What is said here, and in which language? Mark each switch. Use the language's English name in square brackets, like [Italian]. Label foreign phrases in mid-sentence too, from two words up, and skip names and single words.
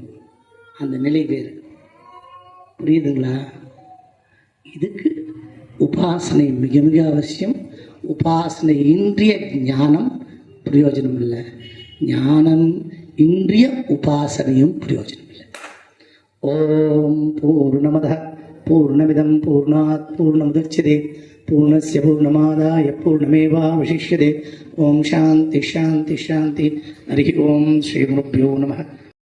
[Tamil] அந்த நிலை வேறு. புரியுதுங்களா? இதுக்கு உபாசனை மிக மிக அவசியம். உபாசனை இன்றிய ஞானம் பிரயோஜனம் இல்லை, ஞானம் இன்றிய உபாசனையும் பிரயோஜனம் இல்லை. [Sanskrit] ओं पूर्णमद पूर्णमिदं पूर्णात् पूर्णमुदच्यते पूर्णस्य पूर्णमादाय पूर्णमेवावशिष्यते. ओं शान्ति शान्ति शान्ति। हरि ओं. श्री गुरुभ्यो नमः.